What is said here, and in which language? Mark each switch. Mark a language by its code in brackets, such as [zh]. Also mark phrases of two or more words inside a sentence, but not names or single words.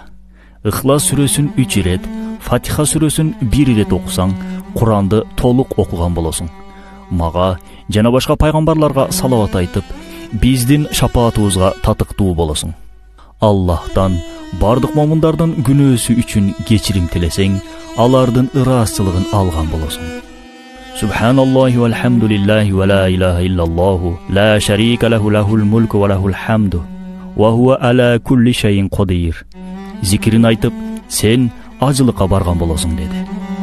[ky] Ихлас сүрөсүн 3 ирет, Фатиха сүрөсүн 1 ирет окусаң, Куранды толук окуган болосуң. Мага жана башка пайгамбарларга салават айтып, биздин шапаатыбызга татыктуу болосуң. Аллахтан бардык момундардын күнөөсү үчүн кечирим тилесең, алардын ыраазчылыгын алган болосуң. [ar] سبحان الله والحمد لله ولا إله إلا الله لا شريك له له الملك وله الحمد وهو على كل شيء قدير. [ky] Зикирин айтып, сен ажылыкка барган болосуң" деди.